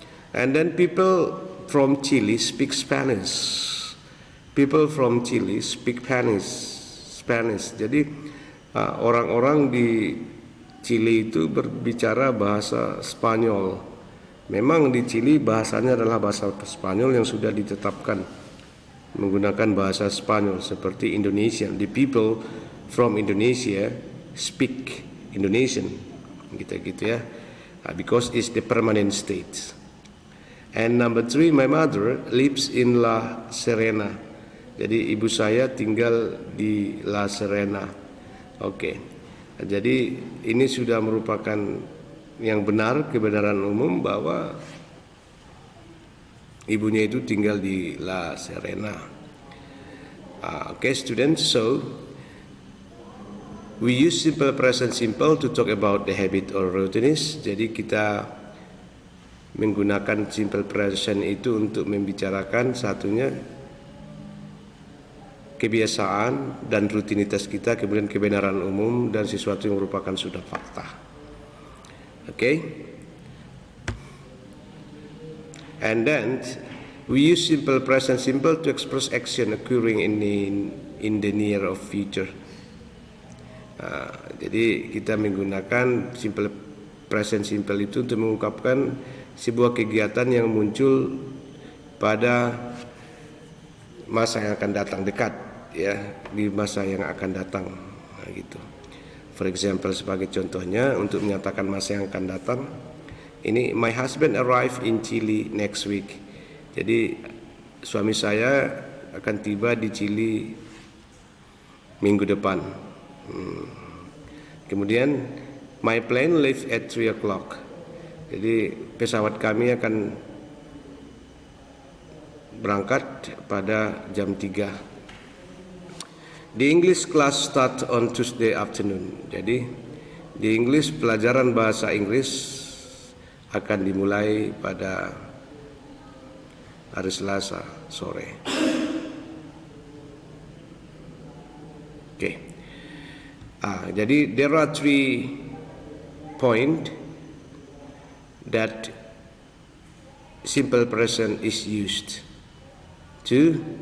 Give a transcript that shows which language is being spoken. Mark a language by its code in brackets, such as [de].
[en] And then people from Chile speak Spanish. People from Chile speak Spanish. [id] Jadi orang-orang di Chile itu berbicara bahasa Spanyol. Memang di Chile bahasanya adalah bahasa Spanyol yang sudah ditetapkan menggunakan bahasa Spanyol seperti Indonesia. [en] The people from Indonesia speak Indonesian, [id] gitu ya, [en] because it's the permanent state. And number 3, my mother lives in La Serena. [id] Jadi ibu saya tinggal di La Serena. Oke. Jadi ini sudah merupakan yang benar, kebenaran umum bahwa ibunya itu tinggal di La Serena. [en] Okay, students, so we use simple present simple to talk about the habit or routines. [id] Jadi kita menggunakan simple present itu untuk membicarakan satunya kebiasaan dan rutinitas kita, kemudian kebenaran umum dan sesuatu yang merupakan sudah fakta. Okay? [en] And then we use simple present simple to express action occurring in the near of future. [id] Jadi kita menggunakan simple present simple itu untuk mengungkapkan sebuah kegiatan yang muncul pada masa yang akan datang dekat, ya, di masa yang akan datang, gitu. [en] For example, [id] sebagai contohnya untuk menyatakan masa yang akan datang, ini [en] my husband arrive in Chile next week. [id] Jadi suami saya akan tiba di Chile minggu depan. [en] Kemudian my plane leave at 3 o'clock. [id] Jadi pesawat kami akan berangkat pada jam 3. [en] The English class start on Tuesday afternoon. [id] Jadi di English pelajaran bahasa Inggris akan dimulai pada hari Selasa sore. Oke. [en] Jadi there are 3 points that simple present is used to.